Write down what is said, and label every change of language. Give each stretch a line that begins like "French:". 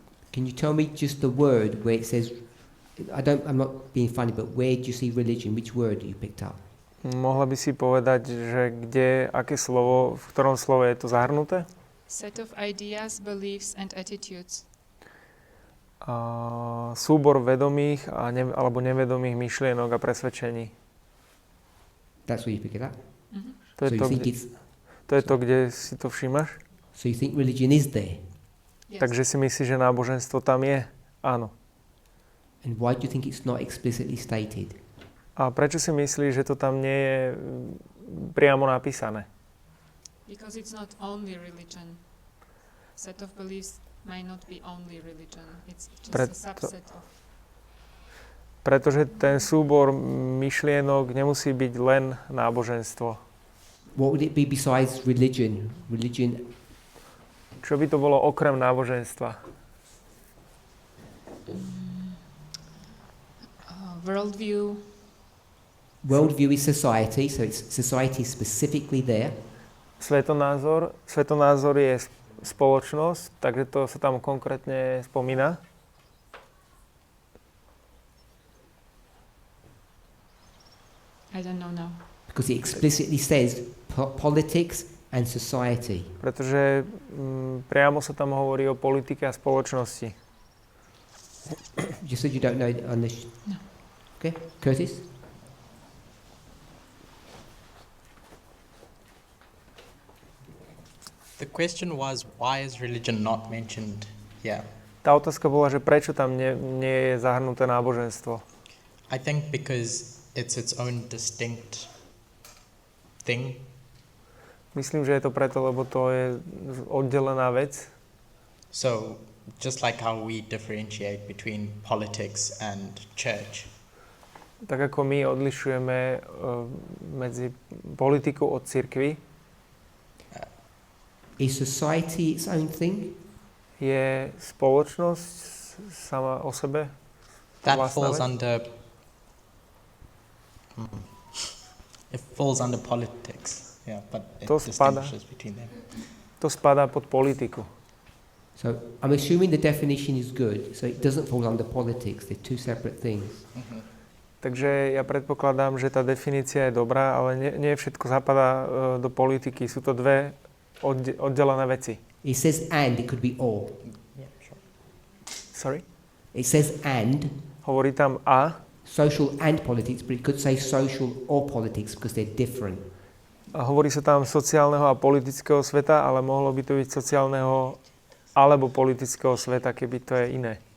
English: Can you tell me just the word where it says, I'm not being funny, but where do you see religion? Which word you picked up?
Slovak: Mohla by si povedať, že aké slovo, v ktorom slove je to zahrnuté?
English: Set of ideas, beliefs and attitudes.
Slovak: Súbor vedomých alebo nevedomých myšlienok a presvedčení.
English: That's where you pick it up? Mm-hmm.
Slovak: To je to, kde si to všímaš?
English: So you think religion is there? Yes.
Slovak: Takže si myslíš, že náboženstvo tam je? Áno.
English: And why do you think it's not explicitly stated?
Slovak: A prečo si myslíš, že to tam nie je priamo napísané?
English: Because it's not only religion. Set of beliefs might not be only religion. It's just a subset of.
Slovak: Pretože ten súbor myšlienok nemusí byť len náboženstvo.
English: What would it be besides religion?
Slovak: Čo by to bolo okrem náboženstva?
English: Worldview. Worldview is society, so it's society specifically there.
Slovak: Svetonázor je spoločnosť, takže to sa tam konkrétne spomína.
English: I don't know now. Because it explicitly says politics and society.
Slovak: Pretože priamo sa tam hovorí o politike a spoločnosti.
English: You said you don't know on this. No. Okay, Curtis? The question was, why is religion not mentioned here?
Slovak: Tá otázka bola, že prečo tam nie je zahrnuté náboženstvo.
English: I think because it's its own distinct thing.
Slovak: Myslím, že je to preto, lebo to je oddelená vec.
English: So, just like how we differentiate between politics and church.
Slovak: Tak ako my odlišujeme medzi politiku od cirkvi.
English: Is society its own thing?
Slovak: Je spoločnosť sama o sebe?
English: That falls under... It falls under politics, yeah, but it distinguishes between them.
Slovak: To spadá pod politiku.
English: So I'm assuming the definition is good, so it doesn't fall under politics. They're two separate things. Mm-hmm.
Slovak: Takže ja predpokladám, že tá definícia je dobrá, ale nie všetko zapadá do politiky. Sú to dve oddelené veci.
English: It says and, it could be or. Yeah, sure. Sorry? It says and.
Slovak: Hovorí tam a.
English: Social and politics, but it could say social or politics because they're different.
Slovak: A hovorí sa tam sociálneho a politického sveta, ale mohlo by to byť sociálneho alebo politického sveta, keby to je iné.